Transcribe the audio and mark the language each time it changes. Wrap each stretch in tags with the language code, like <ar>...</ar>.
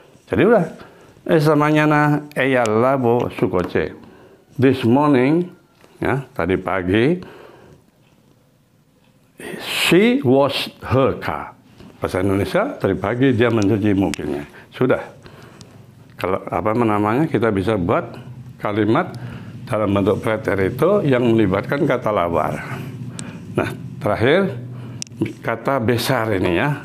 <id>Jadi udah,</id> <es>esta mañana ella lavo su coche.</es> <en>This morning,</en> <id>ya, tadi pagi,</id> <en>she washed her car.</en> <id>Bahasa Indonesia, tadi pagi dia mencuci mobilnya. Sudah. Kalau kita bisa buat kalimat dalam bentuk preterito yang melibatkan kata lavar. Nah, terakhir kata besar ini ya.</id>